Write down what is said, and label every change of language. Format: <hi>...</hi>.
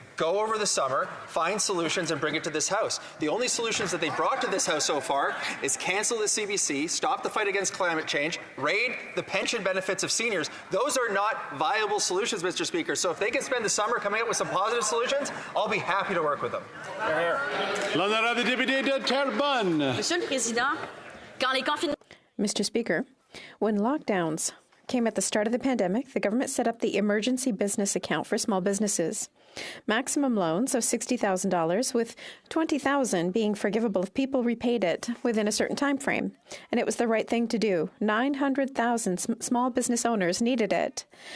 <en>go over the summer, find solutions, and bring it to this House. The only solutions that they brought to this House so far is cancel the CBC, stop the fight against climate change, raid the pension benefits of seniors. Those are not viable solutions, Mr. Speaker. So if they can spend the summer coming up with some positive solutions, I'll be happy to work with them.</en> <fr>L'honorable député de Terrebonne. Monsieur le Président, quand les confinements...</fr> <en>Mr. Speaker, when lockdowns came at the start of the pandemic, the government set up the Emergency Business Account for small businesses. Maximum loans of $60,000, with $20,000 being forgivable if people repaid it within a certain time frame. And it was the right thing to do. 900,000 small business owners needed it.</en>